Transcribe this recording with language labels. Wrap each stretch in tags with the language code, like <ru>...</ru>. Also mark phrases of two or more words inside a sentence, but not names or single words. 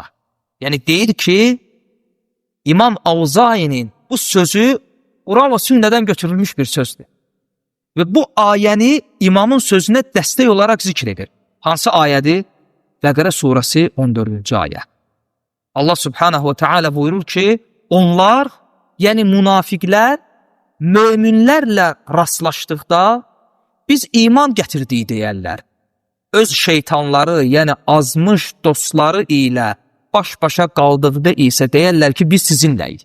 <az>Yəni deyir ki, İmam Avzai'nin bu sözü Quran və sünnədən götürülmüş bir sözdür. Və bu ayəni imamın sözünə dəstək olaraq zikr edir. Hansı ayədir? Bəqərə surəsi 14-cü ayə. Allah</az> <ar>سبحانه وتعالى</ar> <az>buyurur ki, onlar, yəni münafiqlər, möminlərlə rastlaşdıqda biz iman gətirdik deyərlər. Öz şeytanları, yəni azmış dostları ilə baş-başa qaldıqda isə deyərlər ki, biz sizinləyik.</az>